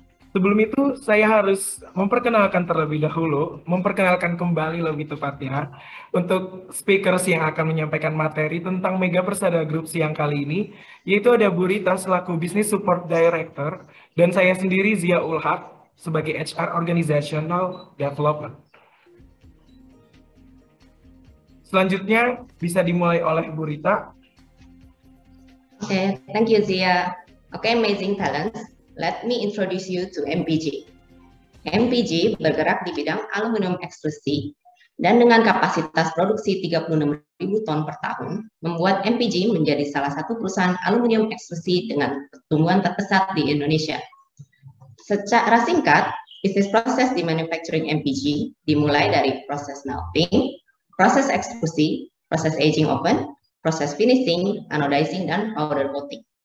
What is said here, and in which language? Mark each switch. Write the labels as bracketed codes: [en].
[id] Sebelum itu saya harus memperkenalkan terlebih dahulu, memperkenalkan kembali lebih tepatnya untuk speakers yang akan menyampaikan materi tentang Mega Persada Group siang kali ini, yaitu ada Bu Rita selaku Business Support Director dan saya sendiri Zia Ulhaq sebagai HR Organizational Development. Selanjutnya bisa dimulai oleh Bu Rita. [en] Oke, thank you Zia. Oke, amazing talents. Let me introduce you to MPG. [id] MPG bergerak di bidang aluminium ekstrusi dan dengan kapasitas produksi 36.000 ton per tahun, membuat MPG menjadi salah satu perusahaan aluminium ekstrusi dengan pertumbuhan terpesat di Indonesia. Secara singkat, bisnis proses di manufacturing MPG dimulai dari proses melting, proses ekstrusi, proses aging oven, proses finishing, anodizing, dan powder coating.